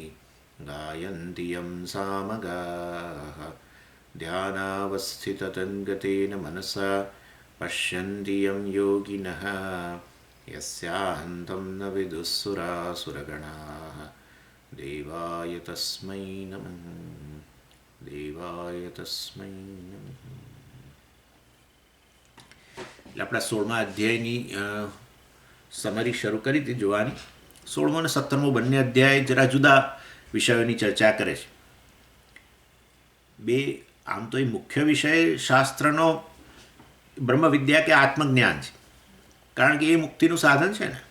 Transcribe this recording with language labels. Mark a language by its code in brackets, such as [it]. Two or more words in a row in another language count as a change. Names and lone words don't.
[sa] गायन्ति यं सामगाः ध्यानावस्थिततन्गतेन मनसा पश्यन्ति यं योगिनः यस्यान्तं न विदुःसुरासुरगणाः देवाय तस्मै नमः देवाय तस्मै नमः. [gu] એટલે આપણા 16મા અધ્યાયની સમરી શરૂ કરી હતી જોવાની. 16મો અને 17મો બંને અધ્યાય જરા જુદા વિષયોની ચર્ચા કરે છે. બે આમ તો એ મુખ્ય વિષય શાસ્ત્રનો બ્રહ્મવિદ્યા કે આત્મજ્ઞાન છે, કારણ કે એ મુક્તિનું સાધન છે ને.